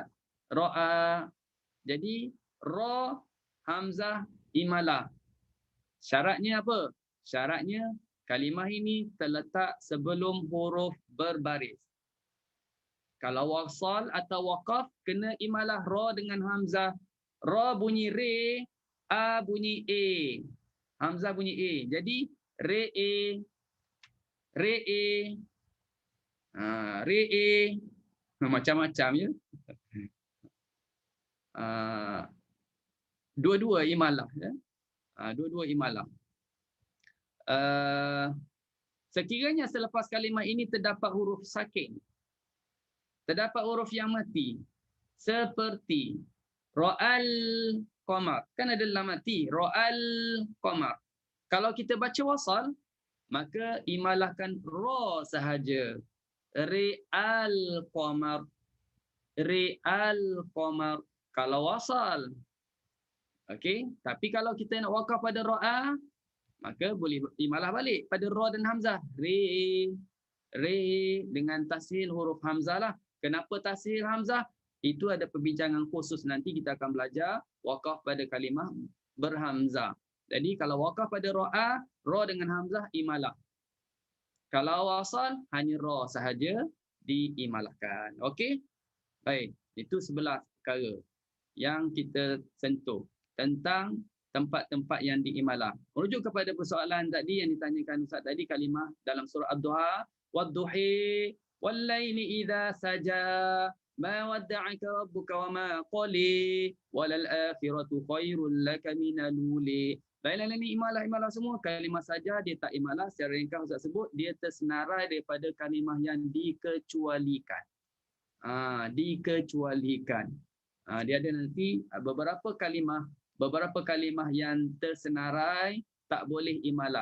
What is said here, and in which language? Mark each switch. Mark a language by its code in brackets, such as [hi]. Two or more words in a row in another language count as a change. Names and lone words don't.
[ms] Ra'a. Jadi ra, hamzah, imalah. Syaratnya apa? Syaratnya kalimah ini terletak sebelum huruf berbaris. Kalau wasal atau waqaf kena imalah ra dengan hamzah. Ra bunyi re, a bunyi e. Hamzah bunyi e. Jadi re e, re e, re e, macam-macam ya. Dua-dua imalah ya. Dua-dua imalah. Sekiranya selepas kalimah ini terdapat huruf sakin, terdapat huruf yang mati, seperti [ar] رأى القمر. [ms] Kan ada lam mati, [ar] رأى القمر. [ms] Kalau kita baca wasal, maka imalahkan ra sahaja. [ar] رأى القمر رأى القمر. [ms] Kalau wasal. Okey, tapi kalau kita nak wakaf pada ra'a, maka boleh imalah balik pada ra dan hamzah. Re, re dengan tashil huruf hamzah lah. Kenapa tashil hamzah? Itu ada perbincangan khusus nanti kita akan belajar wakaf pada kalimah berhamzah. Jadi kalau wakaf pada ra'a, ra dengan hamzah imalah. Kalau wasal hanya ra sahaja diimalahkan. Okey? Baik, itu 11 perkara yang kita sentuh tentang tempat-tempat yang diimalah. Merujuk kepada persoalan tadi yang ditanyakan Ustaz tadi, kalimah dalam surah Ad-Duha, [ar] والضحى والليل إذا سجى ما ودعك ربك وما قلى وللآخرة خير لك من الأولى. [ms] Baiklah, ini imalah semua. Kalimah saja dia tak imalah. Secara ringkas Ustaz sebut dia tersenarai daripada kalimah yang dikecualikan. Dikecualikan. Dia ada nanti beberapa kalimah yang tersenarai tak boleh imalah.